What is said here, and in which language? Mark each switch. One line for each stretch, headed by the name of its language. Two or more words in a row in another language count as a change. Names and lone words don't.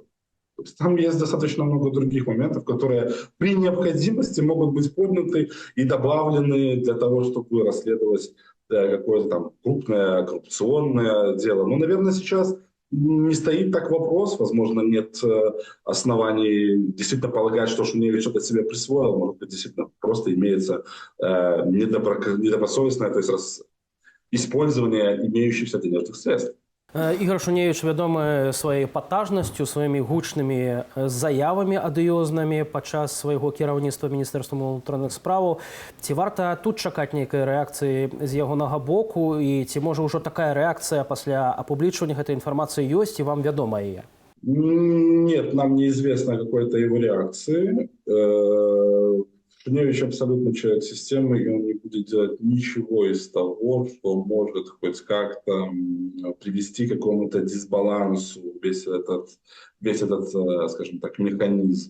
Russian: То есть там есть достаточно много других моментов, которые при необходимости могут быть подняты и добавлены для того, чтобы расследовать какое-то там крупное коррупционное дело. Но, наверное, сейчас не стоит так вопрос, возможно, нет оснований действительно полагать, что Шуневич что-то себе присвоил, может быть, действительно просто имеется недобросовестное, то есть использование имеющихся денежных средств.
Belarusian: Ігор Шуневич вядомы сваёй патажнасцю, сваімі гучнымі заявамі адыёзнымі падчас свайго кіраўніцтва Міністэрствам унутраных справаў. Ці варта тут чакаць нейкай рэакцыі з ягонага боку, і ці можа ўжо такая рэакцыя пасля апублічвання гэтай інфармацыі ёсць, і вам вядома яе?
Russian: Нет, нам неизвестно какой-то его реакции. Шуневич абсолютно человек системы, и он не будет делать ничего из того, что может хоть как-то привести к какому-то дисбалансу весь этот, скажем так, механизм.